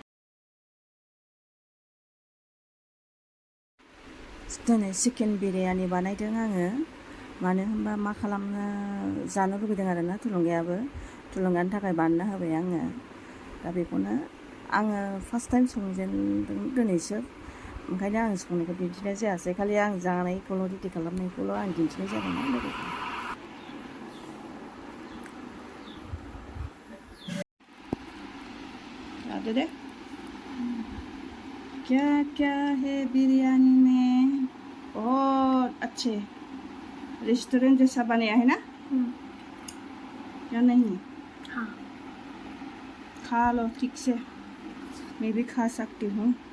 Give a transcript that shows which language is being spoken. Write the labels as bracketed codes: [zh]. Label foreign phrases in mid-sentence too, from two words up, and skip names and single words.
[brx] दिनै चिकेन बिरियानि बानायदों आङो मानो होनबा मा खालामनो जानो लुबैदों आरोना थुलुंगायाबो थुलुंगानि थाखाय बानायना होबाय आङो दा बेखौनो आङो [en] first time [brx] संजेनदों दिनैसो ओंखायनो आं संनायखौ दिन्थिनाय जायासै खालि आं जानायखौल' रेडि खालामनायखौल' आं दिन्थिनाय जादों लोगोफोर जादो दे [hi] क्या क्या है बिरयानी में बहुत अच्छे रेस्टोरेंट जैसा बनाया है ना क्या नहीं हाँ खा लो ठीक से मैं भी खा सकती हूँ